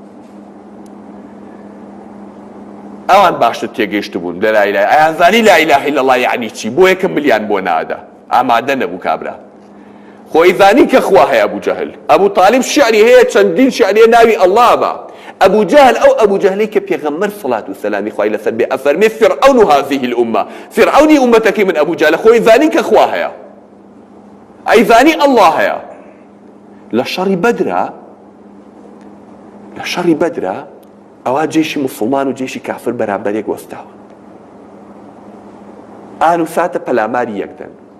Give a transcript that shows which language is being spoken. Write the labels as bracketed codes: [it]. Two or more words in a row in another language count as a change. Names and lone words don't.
[ckb] ئەوان باشتر تێگەیشت بوون لە [ar] لا ئیلاهە، [ckb] ئەیانزانی [ar] لا ئیلاهە ئیلەڵڵا [ckb] یعنی چی، بۆیە کە ملیان بۆ نەئەدا، ئامادە نەبوو کابرا. خۆی زانی کە خوا هەیە ئەبوو جەهل. ئەبوو تاالب شیعری هەیە، چەندین شیعریە ناوی ئەڵڵا بە. ئەبوو جەهل ئەو ئەبوو جەهلەی کە پێغەمبەر سەڵات و سەلامی خوای لەسەر بێ ئەفەرمێ [ar] فرعون هذه الأمة، [ckb] فرعونی ئومەتەکەی من ئەبوو جەهلە، خۆی زانی کە خوا هەیە، ئەیزانی ئەڵڵا هەیە. لە شەڕی بەدرە ئەوا جێشی مسلمان و جێشی کافر بەرامبەرێک وەستاوە، ئان و ساتە پەلاماری یەکدەن.